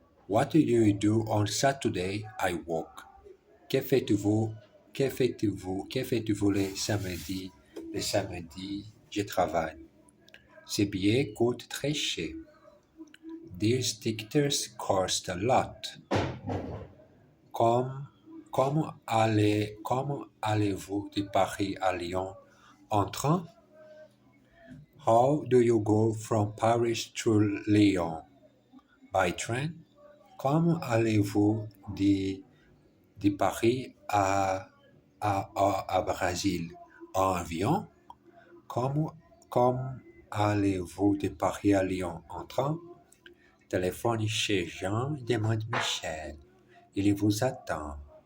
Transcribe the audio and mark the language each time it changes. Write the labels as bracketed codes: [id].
[en] What do you do on Saturday? I work. [fr] Que faites-vous? Que faites-vous le samedi? Le samedi, je travaille. Ces billets coûtent très cher. [en] These tickets cost a lot. [fr] Comment allez-vous de Paris à Lyon en train? [en] How do you go from Paris to Lyon? By train? [fr] Comment allez-vous de Paris à Brésil en avion? Comment allez-vous de Paris à Lyon en train? Téléphone chez Jean, demande Michel. Il vous attend.